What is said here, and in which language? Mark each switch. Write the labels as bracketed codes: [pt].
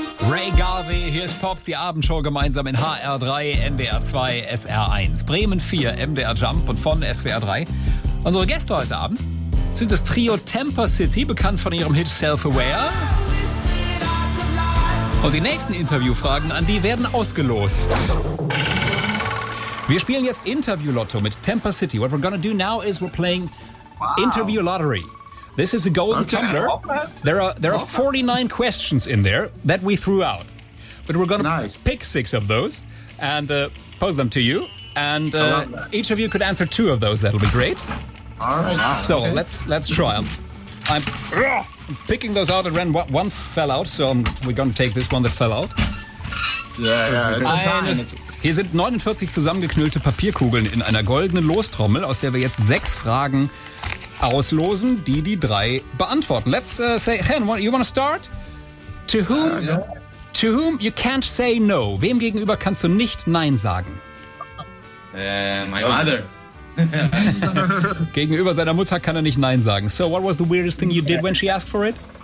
[de] Ray Garvey, hier ist Pop, die Abendshow gemeinsam in HR3, NDR 2, SR1, Bremen 4, MDR Jump und von SWR 3. Unsere Gäste heute Abend sind das Trio Temper City, bekannt von ihrem Hit Self-Aware. Und die nächsten Interviewfragen an die werden ausgelost. Wir spielen jetzt Interview-Lotto mit Temper City. [en] What we're gonna do now is we're playing Interview Lottery. This is a golden tumbler. There are 49 questions in there that we threw out. But we're going to pick six of those and pose them to you. And each of you could answer two of those. That'll be great. All right. Wow. So let's try them. I'm picking those out at random. One fell out, so we're going to take this one that fell out. Yeah, it's a sign. [de] Hier sind 49 zusammengeknüllte Papierkugeln in einer goldenen Lostrommel, aus der wir jetzt sechs Fragen auslosen, die die drei beantworten. [en] Let's say, Hen, you want to start? To whom you can't say no? [de] Wem gegenüber kannst du nicht Nein sagen? [en] My mother. [de] Gegenüber seiner Mutter kann er nicht Nein sagen. [en] So, what was the weirdest thing you did when she asked for it?